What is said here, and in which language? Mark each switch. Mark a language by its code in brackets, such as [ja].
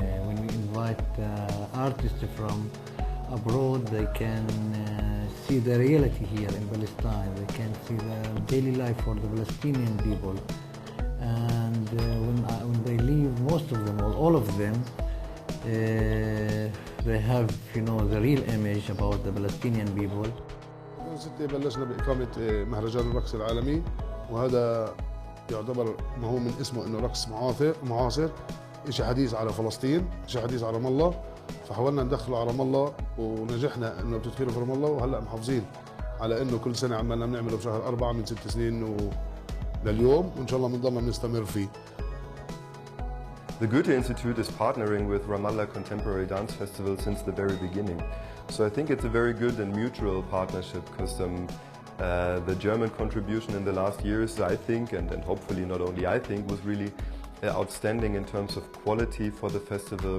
[en] When we invite artists from abroad, they can see the reality here in Palestine. They can see the daily life for the Palestinian people. And when they leave, most of them, or all of them, they have, the real image about the Palestinian people. [ar] 2006 بلشنا بإقامة مهرجان الرقص العالمي، وهذا يعتبر ما هو من اسمه انه رقص معاصر، شيء حديث على فلسطين، شيء حديث على رام الله، فحاولنا ندخله على رام الله ونجحنا انه بتدخيله في رام الله، وهلا محافظين على انه كل سنه عمالنا بنعمله بشهر 4 من 6 سنين لليوم، وان شاء الله بنضلنا بنستمر فيه. [en] The Goethe Institute is partnering with Ramallah Contemporary Dance Festival since the very beginning. So I think it's a very good and mutual partnership, because the German contribution in the last years, I think, and hopefully not only I think, was really outstanding in terms of quality for the festival.